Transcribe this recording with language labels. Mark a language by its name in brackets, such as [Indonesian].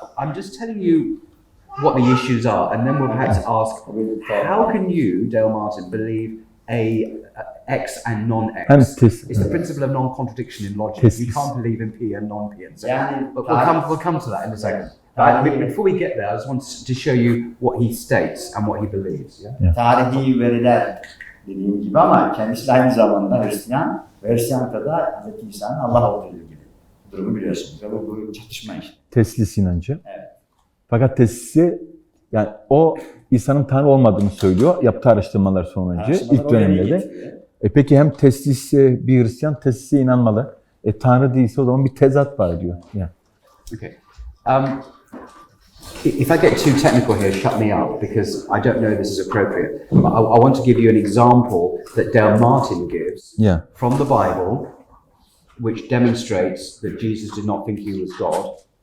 [English] I'm just telling you what the issues are, and then we'll have to ask: how can you, Dale Martin, believe X and non-X? It's the principle of non-contradiction in logic. You can't believe in P and non-P. And so we'll come to that in a second. But before we get there, I just want to show you what he states and what he believes. Yeah? [Turkish] Tarihi veriler dediğim gibi ama kendisi de aynı zamanda Hristiyan ve Hristiyanlıkta da Hz. İsa'nın Allah olduğu ilgili durumu biliyorsunuz. Ve bu çatışma işte. Teslis inancı. Evet. Fakat teslisi yani o İsa'nın Tanrı olmadığını söylüyor yaptığı araştırmalar sonucu ilk dönemlerde. Peki hem teslisi bir Hristiyan teslise inanmalı. Tanrı değilse o zaman bir tezat var diyor. Yani. [English] Okay. If I get too technical here, shut me up because I don't know if this is appropriate. But I want to give you an example that Dale Martin gives from the Bible, which demonstrates that Jesus did not think he was God.